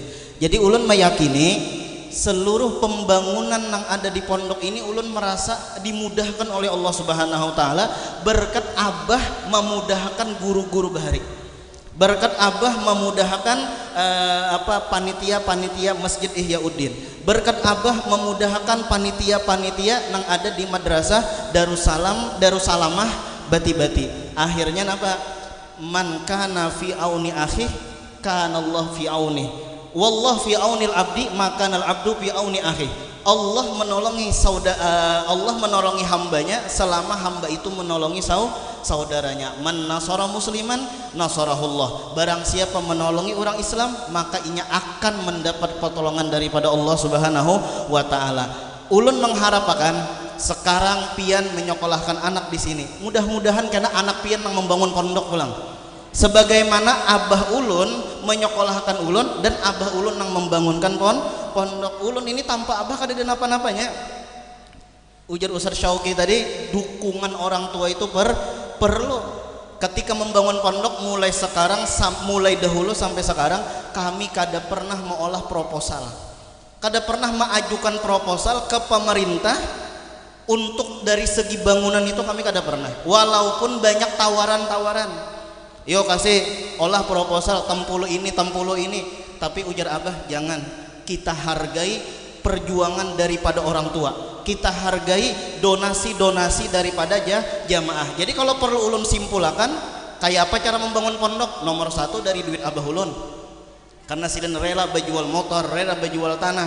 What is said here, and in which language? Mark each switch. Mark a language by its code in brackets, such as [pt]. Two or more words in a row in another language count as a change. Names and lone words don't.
[bjn] Jadi ulun meyakini seluruh pembangunan yang ada di pondok ini ulun merasa dimudahkan oleh Allah [ar] سبحانه وتعالى [bjn] berkat abah memudahkan guru-guru bahari. Berkat abah memudahkan panitia-panitia Masjid Ihyauddin. Berkat abah memudahkan panitia-panitia yang ada di madrasah Darussalamah Bati-Bati. Akhirnya napa? [ar] من كان في عون أخي كان الله في عون. والله في عون العبد ما كان العبد في عون أخي. [bjn] Allah menolongi hambanya selama hamba itu menolongi saudaranya. [ar] من نصر مسلما نصره الله. [bjn] Barang siapa menolongi orang Islam maka inya akan mendapat pertolongan daripada Allah [ar] سبحانه وتعالى. [bjn] Ulun mengharapkan sekarang pian menyekolahkan anak di sini. Mudah-mudahan karena anak pian yang membangun pondok pulang. Sebagaimana abah ulun menyekolahkan ulun dan abah ulun yang membangunkan pondok. Ulun ini tanpa abah kada ada napa-napanya. Ujar Ustadz Syauki tadi, dukungan orang tua itu perlu. Ketika membangun pondok mulai dahulu sampai sekarang kami kada pernah mengolah proposal. kada pernah mengajukan proposal ke pemerintah untuk dari segi bangunan itu kami kada pernah, walaupun banyak tawaran-tawaran, yo kasih olah proposal tempulu ini, tapi ujar abah jangan, kita hargai perjuangan daripada orang tua, kita hargai donasi-donasi daripada jamaah. Jadi kalau perlu ulun simpulakan kayak apa cara membangun pondok, nomor satu dari duit abah ulun, karena sidin rela berjual motor, rela berjual tanah.